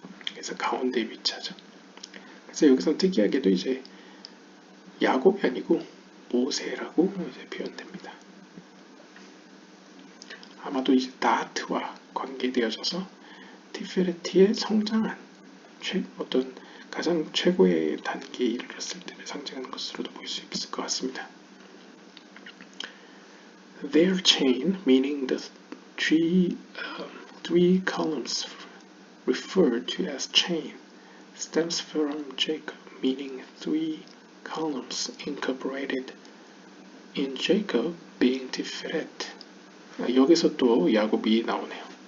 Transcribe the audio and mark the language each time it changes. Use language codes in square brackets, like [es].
[ko] 그래서 가운데에 위치하죠. 그래서 여기서 특이하게도 이제 야곱이 아니고 모세라고 이제 표현됩니다. 아마도 이제 다트와 관계되어져서 티페레티의 성장한 어떤 가장 최고의 단계에 이르렀을 때를 상징하는 것으로도 볼 수 있을 것 같습니다. [en] Their chain, meaning the three columns referred to as chain, stems from Jacob, meaning three columns incorporated in Jacob being Tiferet. [ko] 여기서 또 야곱이 나오네요.